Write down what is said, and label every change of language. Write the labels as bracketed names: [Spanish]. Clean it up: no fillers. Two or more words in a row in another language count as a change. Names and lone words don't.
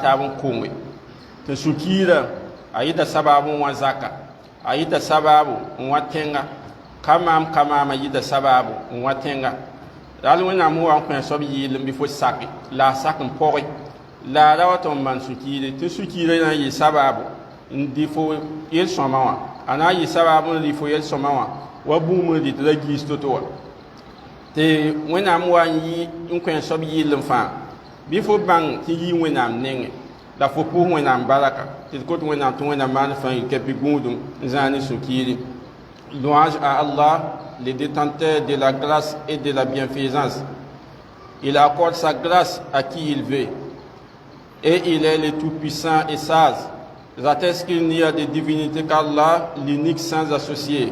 [Mossi] taab n konge tɩ sũ-kiira a yɩta sababu n wa zaka a yɩta sababu n wa tẽnga ka maama yɩta sababu n wa tẽnga rall wẽnnaam sẽn wa n kõ soab yɩɩlem bɩ fo sake la a sak n pɔge la a ra wa tɩ n maan sũ-kiire tɩ sũ-kiirã na n yɩ sababu n dɩ fo yel-sõma wã a na n yɩ sababu n dɩ fo yel-sõma wã wa buum n dɩ tɩ la giis to-to wã tɩ wẽnnaam wa n yɩ n kõ soab yɩɩlem fãa bɩ fo bãng tɩ yɩ wẽnnaam nengẽ la fo pʋʋs wẽnnaam baraka tɩ d kot wẽnnaam tɩ wẽnnaam maan fãa yɩ kɛpɩ gũudum n zãag ne sũ-kiiri. [French] Louange à Allah, le détenteur de la grâce et de la bienfaisance. Il accorde sa grâce à qui il veut. Et il est le tout-puissant et sage. J'atteste qu'il n'y a de divinité qu'Allah, l'unique sans associé.